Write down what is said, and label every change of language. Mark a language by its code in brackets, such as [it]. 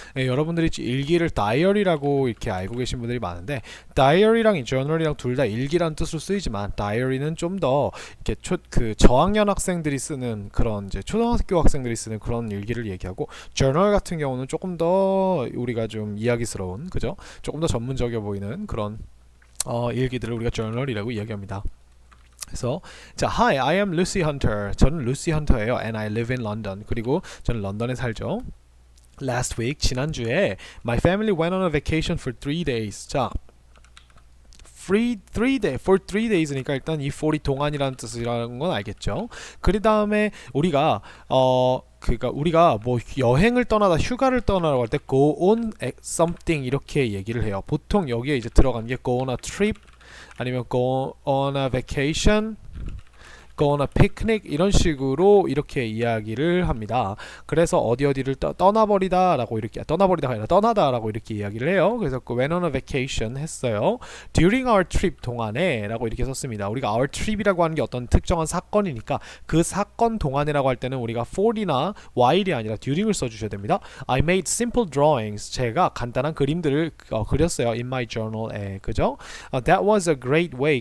[ko] 여러분들이 일기를 다이어리라고 이렇게 알고 계신 분들이 많은데 다이어리랑 journal이랑 둘 다 일기라는 뜻으로 쓰이지만 다이어리는 좀 더 이렇게 저학년 학생들이 쓰는 그런 이제 초등학교 학생들이 쓰는 그런 일기를 얘기하고 journal 같은 경우는 조금 더 우리가 좀 이야기스러운, 그죠? 조금 더 전문적이어 보이는 그런 일기들을 우리가 journal이라고 이야기합니다. 그래서 자, [en] Hi, I am Lucy Hunter. [ko] 저는 루시 헌터예요. [en] And I live in London. [ko] 그리고 저는 런던에 살죠. [en] Last week, [ko] 지난주에 [en] my family went on a vacation for 3 days. [ko] 자, for 3 days니까 일단 이 for이 동안이라는 뜻이라는 건 알겠죠. 그 다음에 우리가 그러니까 우리가 뭐 여행을 떠나다 휴가를 떠나라고 할 때 [en] go on something [ko] 이렇게 얘기를 해요. 보통 여기에 이제 들어간 게 [en] go on a trip [ko] 아니면 [en] go on a vacation, go on a picnic [ko] 이런 식으로 이렇게 이야기를 합니다. 그래서 어디를 떠나버리다라고 이렇게 떠나버리다가 아니라 떠나다라고 이렇게 이야기를 해요. [en] 그래서 went on a vacation [ko] 했어요. [en] During our trip [ko] 동안에라고 이렇게 썼습니다. 우리가 our trip이라고 하는 게 어떤 특정한 사건이니까 그 사건 동안이라고 할 때는 우리가 for이나 while이 아니라 during을 써주셔야 됩니다. [en] I made simple drawings. [ko] 제가 간단한 그림들을 그렸어요. [en] In my journal에. [ko] 그죠? [en] That was a great way.